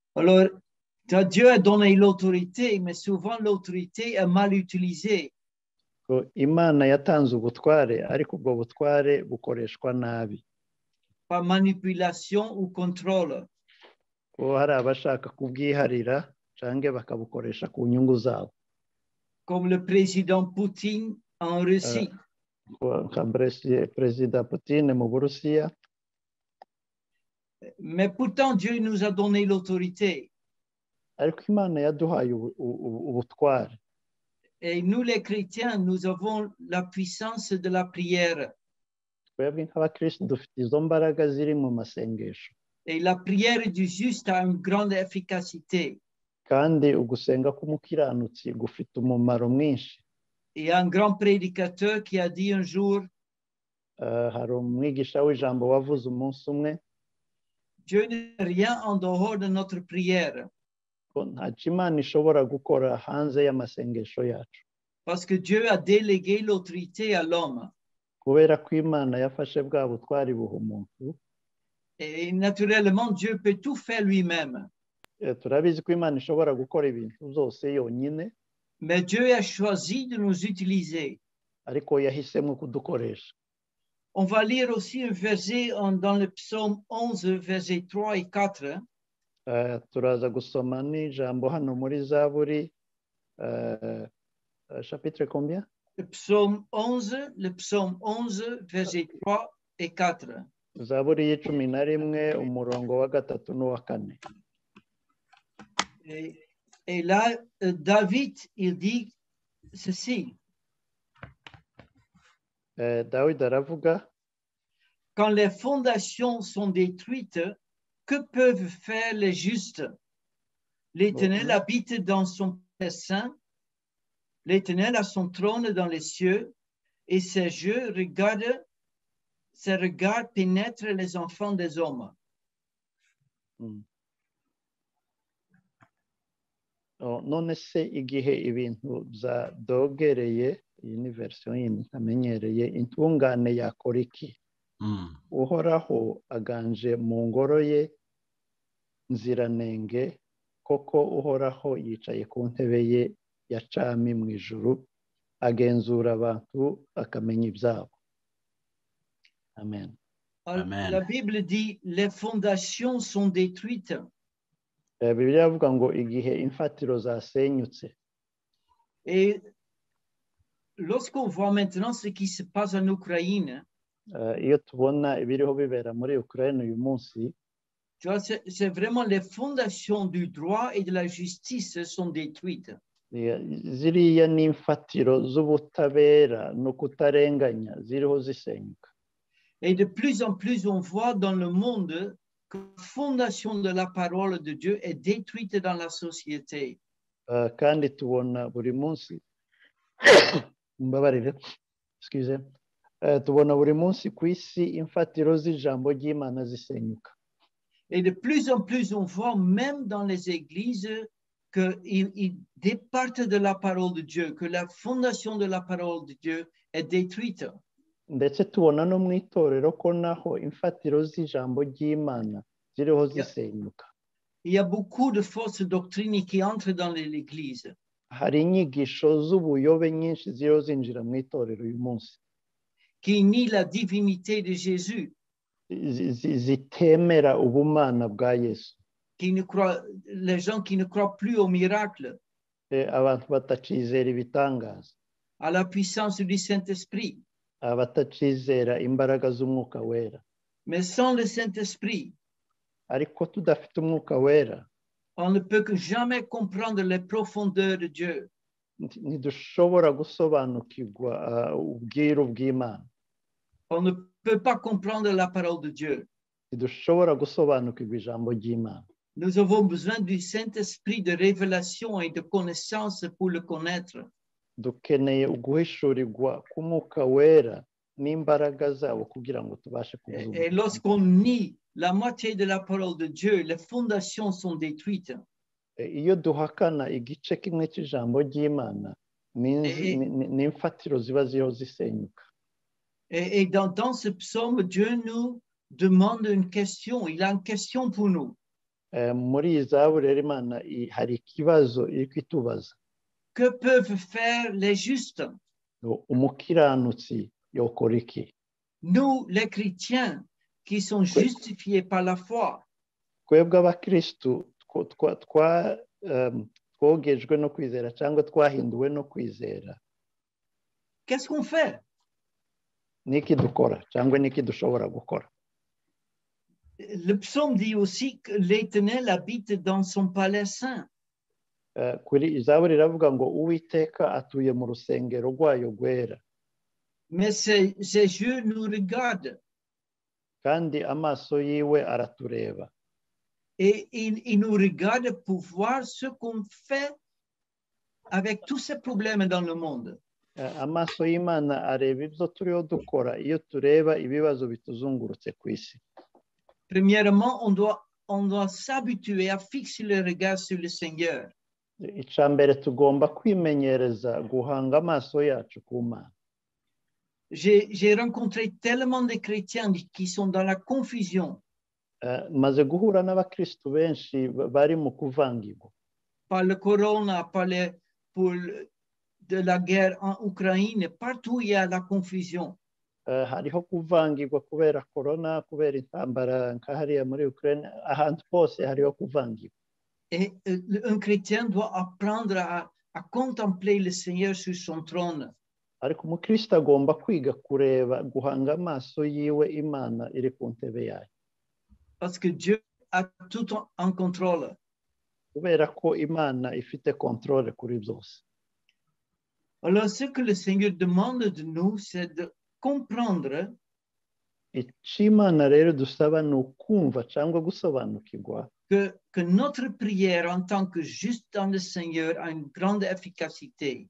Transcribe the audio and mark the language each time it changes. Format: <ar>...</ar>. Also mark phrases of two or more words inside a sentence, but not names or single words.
<fr>Alors, Dieu a donné l'autorité, mais souvent l'autorité est mal utilisée.</fr> <rw>ko imana yatanze ubutware ariko ubwo butware bukoreshwa nabi</rw> <fr>Par manipulation ou contrôle.</fr> <rw>ko hari abashaka kubwiharira cyangwa bakabukoresha ku nyungu zabo</rw> <fr>Comme le président Poutine en Russie.</fr> <rw>nka perezida Putin mu Burusiya.</rw> <fr>Mais pourtant, Dieu nous a donné l'autorité.</fr> <rw>ariko imana yaduhaye ubutware.</rw> <fr>Et nous, les chrétiens, nous avons la puissance de la prière.</fr> <rw>twebwe nk'abakristo dufite izo mbaraga ziri mu masengesho.</rw> <fr>Et la prière du juste a une grande efficacité.</fr> <rw>kandi ugusenga k'umukiranutsi gufite umumaro mwinshi.</rw> <fr>Il y a un grand prédicateur qui a dit un jour,</fr> <rw>hari umwigisha w'ijambo wavuze umunsi umwe,</rw> <fr>Dieu n'est rien en dehors de notre prière.</fr> <rw>ko ntacyo Imana ishobora gukora hanze y'amasengesho yacu.</rw> <fr>Parce que Dieu a délégué l'autorité à l'homme.</fr> <rw>kubera ko Imana yafashe bwa butwari buha umuntu.</rw> <fr>Et naturellement, Dieu peut tout faire lui-même.</fr> <rw>turabizi ko Imana ishobora gukora ibintu byose yonyine.</rw> <fr>Mais Dieu a choisi de nous utiliser.</fr> <rw>ariko yahisemo kudukoresha.</rw> <fr>On va lire aussi un verset dans le psaume 11, versets 3 et 4.</fr> <rw>turaza gusoma n'ijambo hano muri Zaburi,</rw> <fr>chapitre combien? Le psaume 11, versets 3 et 4.</fr> <rw>Zaburi y'icumi na rimwe umurongo wa gatatu n'uwa kane.</rw> <fr>Et là, David, il dit ceci.</fr> <rw>Dawidi aravuga,</rw> <fr>quand les fondations sont détruites, que peuvent faire les justes? L'Éternel habite dans son saint, l'Éternel a son trône dans les cieux, et ses regards pénètrent les enfants des hommes.</fr> <rw>none se igihe ibintu byadogereye, iyi ni version yindi ntamenyereye, intungane yakora iki? uhoraho aganje mu ngoro ye nziranenge, koko uhoraho yicaye ku ntebe ye ya cami mu ijuru, agenzura abantu akamenya ibyabo. Amen. Amen.</rw> <fr>La Bible dit les fondations sont détruites.</fr> <rw>Bibiliya avuga ngo igihe imfatiro zasenyutse.</rw> <fr>Et lorsqu'on voit maintenant ce qui se passe en Ukraine,</fr> <rw>iyo tubona ibiriho bibera muri Ukraine uyu munsi,</rw> <fr>c'est vraiment les fondations du droit et de la justice sont détruites.</fr> <rw>ziriya ni imfatiro z'ubutabera no kutarenganya ziriho zisenyuka.</rw> <fr>Et de plus en plus on voit dans le monde que la fondation de la parole de Dieu est détruite dans la société.</fr> <rw>kandi tubona buri munsi mbabarire, excuse, tubona buri munsi ku isi imfatiro z'ijambo ry'Imana zisenyuka.</rw> <fr>Et de plus en plus on voit même dans les églises qu'ils départent de la parole de Dieu, que la fondation de la parole de Dieu est détruite.</fr> <rw>ndetse tubona no mu itorero ko naho imfatiro z'ijambo ry'Imana ziriho zisenyuka.</rw> <fr>Il y a beaucoup de fausses doctrines qui entrent dans l'église.</fr> <rw>hari inyigisho z'ubuyobe nyinshi ziriho zinjira mu itorero uyu munsi,</rw> <fr>qui nie la divinité de Jésus,</fr> <rw>zitemera ubumana bwa Yesu,</rw> <fr>les gens qui ne croient plus aux miracles,</fr> <rw>abantu batacizera ibitangaza,</rw> <fr>à la puissance du Saint-Esprit.</fr> <rw>abatacizera imbaraga z'umwuka wera.</rw> <fr>Mais sans le Saint-Esprit,</fr> <rw>ariko tudafite umwuka wera,</rw> <fr>on ne peut que jamais comprendre les profondeurs de Dieu.</fr> <rw>ntidushobora gusobanukirwa ubwiru bw'Imana.</rw> <fr>On ne peut pas comprendre la parole de Dieu.</fr> <rw>ntidushobora gusobanukirwa ijambo ry'Imana.</rw> <fr>Nous avons besoin du Saint-Esprit de révélation et de connaissance pour le connaître.</fr> <rw>dukeneye uguhishurirwa k'umwuka wera n'imbaraga zabo kugira ngo tubashe kuzuza.</rw> <fr>Et lorsqu'on nie la moitié de la parole de Dieu, les fondations sont détruites.</fr> <rw>iyo duhakana igice kimwe cy'ijambo ry'Imana, n'imfatiro ziba ziriho zisenyuka.</rw> <fr>Et dans ce psaume, Dieu nous demande une question. Il a une question pour nous.</fr> <rw>muri iyi zaburi rero Imana hari ikibazo iri kwitubaza.</rw> <fr>Que peuvent faire les justes?</fr> <rw>Umukiranutsi yokora iki?</rw> <fr>Nous, les chrétiens, qui sont justifiés par la foi.</fr> <rw>Twebwe abakristu twogejwe no kwizera cyangwa twahinduwe no kwizera.</rw> <fr>Qu'est-ce qu'on fait?</fr> <rw>Niki dukora cyangwa niki dushobora gukora?</rw> <fr>Le psaume dit aussi que l'Éternel habite dans son palais saint.</fr> <rw>Kuri izaburi iravuga ngo Uwiteka atuye mu rusengero rwayo rwera.</rw> <fr>Mais ses yeux nous regardent.</fr> <rw>Kandi amaso yiwe aratureba.</rw> <fr>Et il nous regarde pour voir ce qu'on fait avec tous ces problèmes dans le monde.</fr> <rw>Amaso y'Imana areba ibyo turiho dukora iyo tureba ibibazo bituzungurutse ku isi.</rw> <fr>Premièrement, on doit s'habituer à fixer le regard sur le Seigneur.</fr> <rw>Icambere tugomba kwimenyereza guhanga amaso yacu ku Mana.</rw> <fr>J'ai rencontré tellement de chrétiens qui sont dans la confusion.</fr> <rw>Maze guhura n'abakristu benshi bari mu kuvangirwa.</rw> <fr>Par le corona, pour de la guerre en Ukraine, partout il y a la confusion.</fr> <rw>Hariho kuvangirwa kubera corona, kubera intambara nka hariya muri Ukraine, ahantu hose hariho kuvangirwa.</rw> <fr>Et un chrétien doit apprendre à contempler le Seigneur sur son trône.</fr> <rw>Ariko umukristo agomba kwiga kureba guhanga amaso yiwe Imana iri ku ntebe yayo.</rw> <fr>Parce que Dieu a tout en contrôle.</fr> <rw>Kubera ko Imana ifite contrôle kuri byose.</rw> <fr>Alors ce que le Seigneur demande de nous, c'est de comprendre</fr> <rw>Imana rero dusaba ni ukumva cyangwa gusobanukirwa</rw> <fr>que notre prière en tant que juste dans le Seigneur a une grande efficacité.</fr>